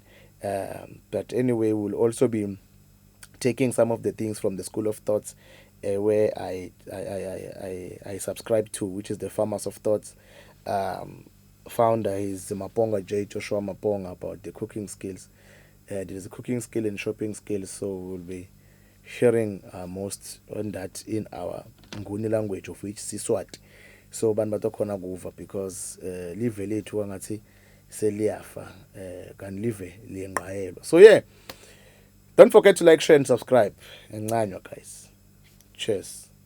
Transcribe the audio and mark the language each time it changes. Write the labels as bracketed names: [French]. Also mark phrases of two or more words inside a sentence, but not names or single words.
[English] But anyway, we'll also be taking some of the things from the school of thoughts where I subscribe to, which is the Farmers of Thoughts. Founder is Maponga J. Joshua Maponga about the cooking skills. There's a cooking skill and shopping skills, so we'll be sharing most on that in our Nguni language of which Siswati. [Swati] So bantu batakhona kuva [English] because live [Swati] lethu angathi seliyafa kan live liyengqayelwa. [English] So yeah, don't forget to like, share and subscribe. Enqanywa guys. Cheers.